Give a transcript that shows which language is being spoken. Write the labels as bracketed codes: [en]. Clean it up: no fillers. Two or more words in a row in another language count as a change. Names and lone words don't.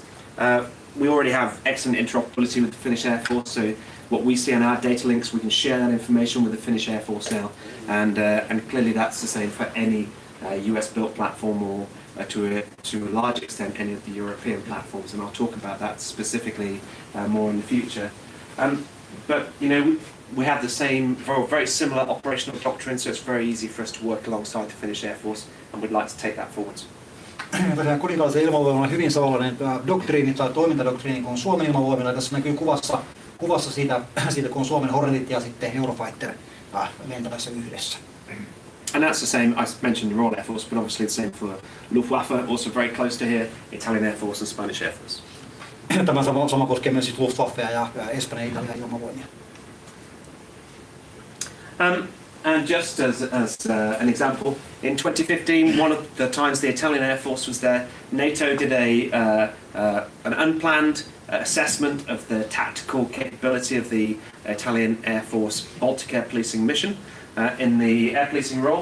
[en] We already have excellent interoperability with the Finnish Air Force, so what we see on our data links, we can share that information with the Finnish Air Force now, and clearly that's the same for any US-built platform, or to a large extent any of the European platforms, and I'll talk about that specifically more in the future. But we have the same, very similar operational doctrine, so it's very easy for us to work alongside the Finnish Air Force, and we'd like to take that forwards. [fi] Tosiaan kuninkaallisen ilmavoimalla on hyvin samanlainen doktriini tai toimintadoktriini kuin Suomen ilmavoimilla. Tässä näkyy kuvassa siitä, kun on Suomen Hornetit ja sitten Eurofighter lentämässä yhdessä. [en] And that's the same, I mentioned the Royal Air Force, but obviously the same for Luftwaffe, also very close to here, Italian Air Force and Spanish Air Force. [fi] Tämä sama koskee myös Luftwaffea ja Espanjan ja Italian ilmavoimia. [en] And just as an example, in 2015, one of the times the Italian Air Force was there, NATO did an unplanned assessment of the tactical capability of the Italian Air Force Baltic Air Policing mission in the air policing role.